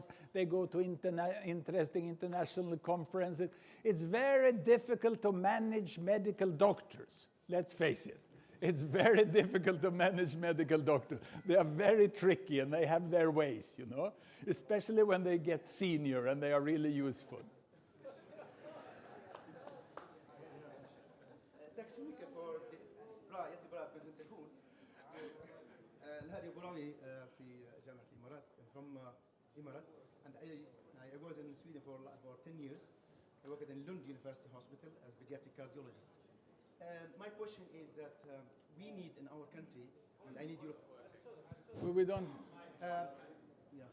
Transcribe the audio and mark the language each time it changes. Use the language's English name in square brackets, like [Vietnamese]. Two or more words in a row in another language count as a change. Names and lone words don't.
[English] They go to interesting international conferences. It's very difficult to manage medical doctors. Let's face it. It's very difficult to manage medical doctors. They are very tricky and they have their ways, you know, especially when they get senior and they are really useful. [Swedish] Tack så mycket för jättebra presentation. [Arabic] الهادي براوي في جامعة الإمارات. [English] I'm from Imarat, and I was in Sweden for 10 years. I worked in Lund University Hospital as pediatric cardiologist. My question is that we need in our country, and I need your... We don't...